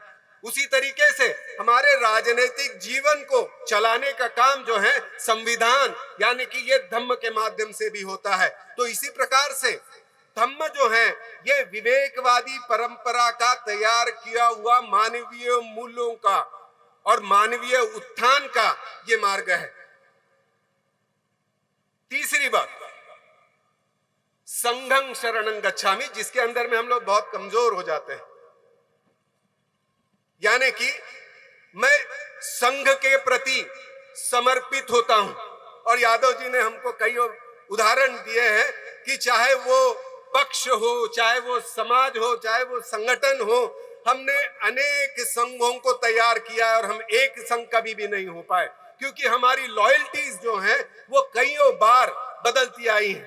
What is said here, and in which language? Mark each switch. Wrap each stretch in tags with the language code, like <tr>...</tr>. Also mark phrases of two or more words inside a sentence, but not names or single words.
<hi>उसी तरीके से हमारे राजनीतिक जीवन को चलाने का काम जो है संविधान यानी कि ये धम्म के माध्यम से भी होता है। तो इसी प्रकार से धम्म जो है ये विवेकवादी परंपरा का तैयार किया हुआ मानवीय मूल्यों का और मानवीय उत्थान का ये मार्ग है। तीसरी बात,</hi> <pi>संघं शरणं गच्छामि,</pi> <hi>जिसके अंदर में हम लोग बहुत कमजोर हो जाते हैं। यानी कि मैं संघ के प्रति समर्पित होता हूं। और यादव जी ने हमको कई उदाहरण दिए हैं कि चाहे वो पक्ष हो, चाहे वो समाज हो, चाहे वो संगठन हो, हमने अनेक संघों को तैयार किया है और हम एक संघ कभी भी नहीं हो पाए, क्योंकि हमारी लॉयल्टीज जो हैं वो कईयों बार बदलती आई हैं।</hi>